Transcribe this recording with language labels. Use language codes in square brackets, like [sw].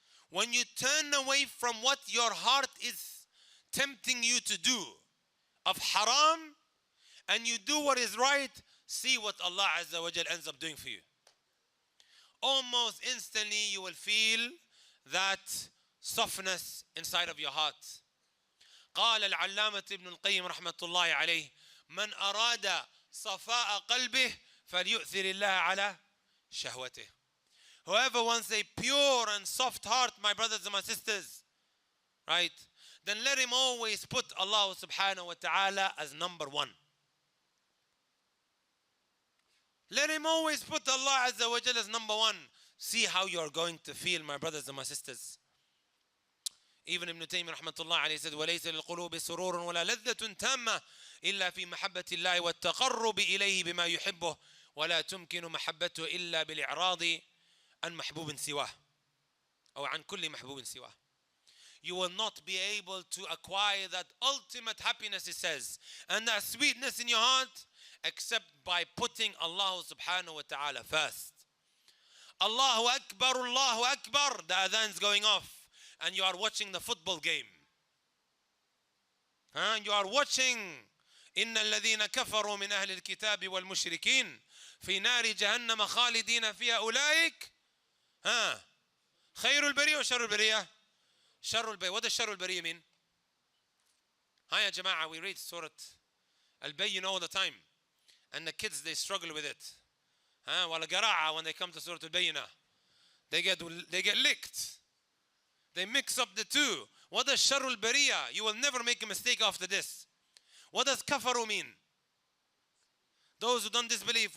[en] when you turn away from what your heart is tempting you to do of haram, and you do what is right, see what Allah Azza wa Jal ends up doing for you. Almost instantly you will feel that softness inside of your heart. [ar] قال العلامة ابن القيم رحمة الله عليه من أراد صفاء قلبه فليؤثر الله على شهوته. [en] Whoever wants a pure and soft heart, my brothers and my sisters, right, then let him always put Allah subhanahu wa ta'ala as number one. Let him always put Allah Azza wa Jalla as number one. See how you are going to feel, my brothers and my sisters. Even Ibn Taymiyah rahmatullah alayhi said, [ar] وَلَيْسَ لِلْقُلُوبِ سُرُورٌ وَلَا لَذَّةٌ تَامَّةٌ إِلَّا فِي مَحَبَّةِ اللَّهِ وَالتَّقَرُّبِ إِلَيْهِ بِمَا يُحِبُّهُ وَلَا تُمْكِنُ مَحَبَّتُهُ إِلَّا بِالْإِعْرَاضِ عن محبوب سواه أو عن كل محبوب سواه. [en] You will not be able to acquire that ultimate happiness, it says, and that sweetness in your heart, except by putting Allah subhanahu wa ta'ala first. Allahu Akbar, Allahu Akbar, the adhan's going off, and you are watching the football game. You are watching [ar] إن الذين كفروا من أهل الكتاب والمشركين في نار جهنم خالدين فيها أولئك خير البرية وشر البرية؟ شر البرية. [en] What does [ar] شر البرية [en] mean? [ar] يا جماعة, [en] we read Surah Al-Bayyin all the time, and the kids, they struggle with it. [ar] والقراءة, [en] when they come to Surah Al-Bayyinah, they get licked. They mix up the two. What does [ar] شر البرية? [en] You will never make a mistake after this. What does kafaru mean? Those who don't disbelieve.